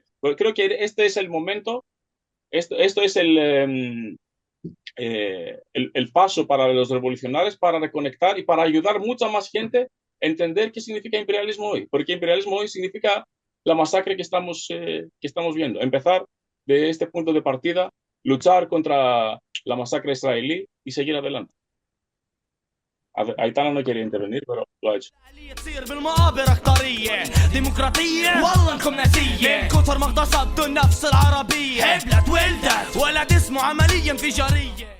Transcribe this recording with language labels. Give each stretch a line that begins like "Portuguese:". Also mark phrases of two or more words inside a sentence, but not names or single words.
Spanish: Pero creo que este es el momento, esto es el paso para los revolucionarios para reconectar y para ayudar mucha más gente a entender qué significa imperialismo hoy. Porque imperialismo hoy significa la masacre que estamos viendo. Empezar de este punto de partida, luchar contra la masacre israelí y seguir adelante. Aitana no quería intervenir, pero lo ha hecho.
Arabic: تصير بالمقابر اختارية ديمقراطية والله انكم ناسية من كتر ما اغتصبتوا النفس العربية حبلت ولدت ولد اسمه عملية انفجارية